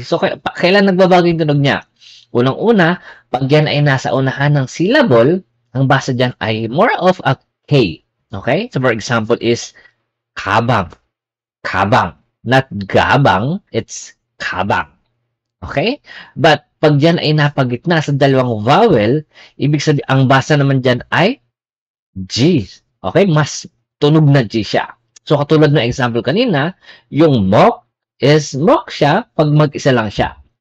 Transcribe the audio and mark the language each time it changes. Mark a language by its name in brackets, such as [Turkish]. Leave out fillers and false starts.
[Filipino] So, kailan nagbabago yung tunog niya? Unang-una, pag yan ay nasa unahan ng syllable, ang basa dyan ay [English] more of a K. Okay? So, for example is kabang. Kabang. Not gabang, it's kabang. Okay? [Filipino] But, pag dyan ay napagitna sa dalawang vowel, ibig sabihin, ang basa naman dyan ay G. Okay? Mas tunog na G siya. So, katulad ng example kanina, yung mok is mok siya pag mag-isa lang siya.